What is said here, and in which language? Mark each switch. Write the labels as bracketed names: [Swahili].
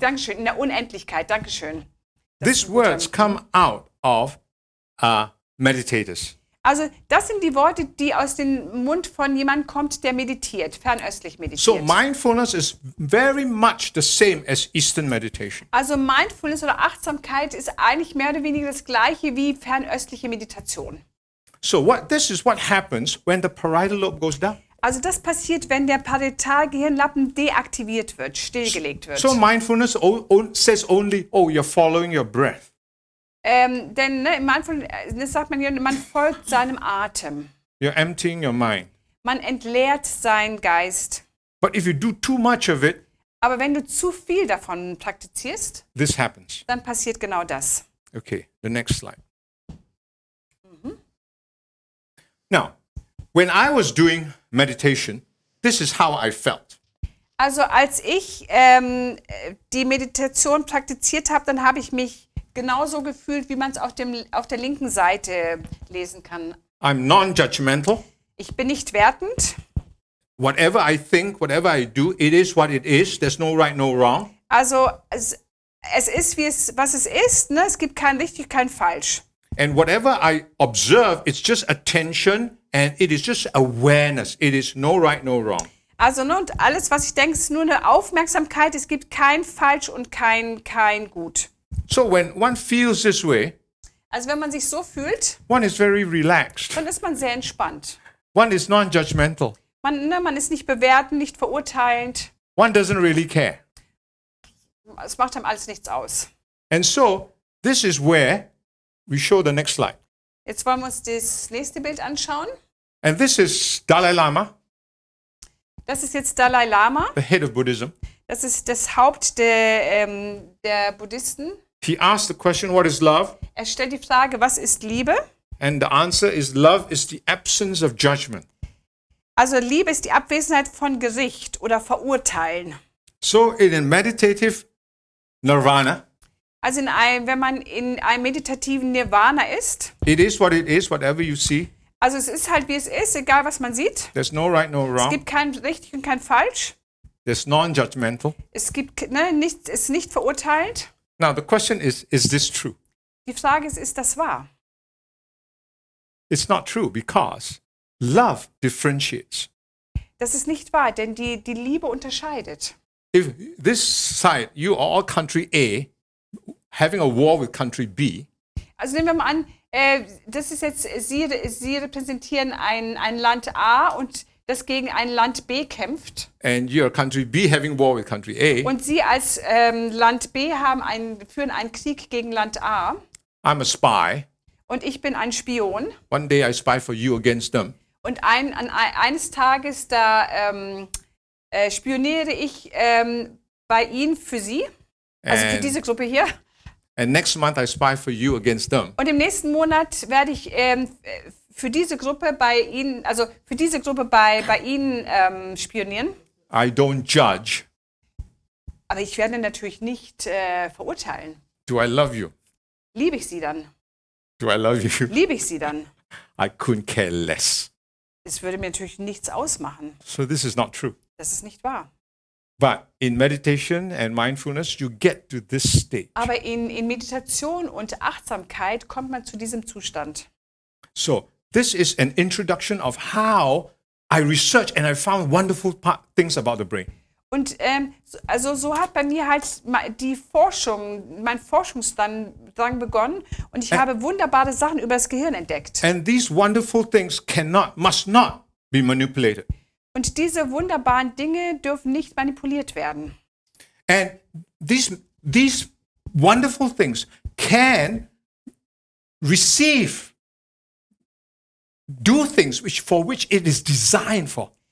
[German] Dankeschön, in der Unendlichkeit, Dankeschön. [English] these words come out of meditators. [German] Also das sind die Worte, die aus dem Mund von jemandem kommt, der meditiert, fernöstlich meditiert. [English] So mindfulness is very much the same as Eastern meditation. [German] Also Mindfulness oder Achtsamkeit ist eigentlich mehr oder weniger das gleiche wie fernöstliche Meditation. [English] So this is what happens when the parietal lobe goes down. [German] Also das passiert, wenn der Paritalgehirnlappen deaktiviert wird, stillgelegt wird. [English] So mindfulness says only, oh, you're following your breath. [German] Denn im Mindfulness sagt man ja, man folgt seinem Atem. [English] You're emptying your mind. [German] Man entleert seinen Geist. [English] But if you do too much of it, [German] Aber wenn du zu viel davon praktizierst, [English] this happens. [German] dann passiert genau das. [English] Okay, the next slide. Now, when I was doing meditation, this is how I felt. [German] Also als ich die Meditation praktiziert habe, dann habe ich mich genauso gefühlt, wie man es auf der linken Seite lesen kann. [English] I'm non-judgmental. [German] Ich bin nicht wertend. [English] Whatever I think, whatever I do, it is what it is. There's no right, no wrong. [German] Also es ist, was es ist. Ne? Es gibt kein richtig, kein falsch. [English] And whatever I observe, it's just attention and it is just awareness. It is no right, no wrong. [German] Also ne, und alles, was ich denke, ist nur eine Aufmerksamkeit. Es gibt kein falsch und kein gut. [English] So when one feels this way, [German] Also wenn man sich so fühlt, [English] one is very relaxed. [German] dann ist man sehr entspannt. [English] One is non-judgmental. [German] Man ist nicht bewertend, nicht verurteilend. [English] One doesn't really care. [German] Es macht einem alles nichts aus. [English] And so this is where we show the next slide. [German] Jetzt wollen wir uns das nächste Bild anschauen. [English] And this is Dalai Lama, [German] Das ist jetzt Dalai Lama. [English] the head of Buddhism. [German] Das ist das Haupt der Buddhisten. [English] He asked the question, what is love? [German] Er stellt die Frage, was ist Liebe? [English] And the answer is love is the absence of judgment. [German] Also Liebe ist die Abwesenheit von Gericht oder Verurteilen. [English] So in a meditative nirvana, [German] Also wenn man in einem meditativen Nirvana ist, [English] it is what it is, whatever you see. [German] also es ist halt wie es ist, egal was man sieht. [English] There's no right, no [German] Es [English] wrong. [German] gibt kein richtig und kein falsch. [English] There's non-judgmental. [German] Es gibt nichts, ist nicht verurteilt. [English] Now the question is this true? [German] Die Frage ist das wahr? [English] It's not true because love differentiates. [German] Das ist nicht wahr, denn die Liebe unterscheidet. [English] If this side, you are all country A, having a war with country B, [German] Also nehmen wir mal an, Das ist jetzt, Sie repräsentieren ein Land A und das gegen ein Land B kämpft. [English] And you're country B having war with country A. [German] Und Sie als Land B führen einen Krieg gegen Land A. [English] I'm a spy. [German] Und ich bin ein Spion. [English] One day I spy for you against them. [German] Und eines Tages, da spioniere ich bei Ihnen für Sie, also für diese Gruppe hier. [English] And next month I spy for you against them. [German] Und im nächsten Monat werde ich für diese Gruppe bei Ihnen, also für diese Gruppe bei Ihnen spionieren. [English] I don't judge. [German] Aber ich werde natürlich nicht verurteilen. [English] Do I love you? [German] Liebe ich Sie dann? [English] Do I love you? [German] Liebe ich Sie dann? [English] I couldn't care less. [German] Es würde mir natürlich nichts ausmachen. [English] So this is not true. [German] Das ist nicht wahr. [English] But in meditation and mindfulness, you get to this stage. [German] Aber in Meditation und Achtsamkeit kommt man zu diesem Zustand. [English] So this is an introduction of how I researched and I found wonderful things about the brain. [German] Und also so hat bei mir halt mein Forschungsdrang begonnen und ich habe wunderbare Sachen über das Gehirn entdeckt. [English] And these wonderful things must not be manipulated. [German] Und diese wunderbaren Dinge dürfen nicht manipuliert werden. [English] And these wonderful things can do things for which it is designed for.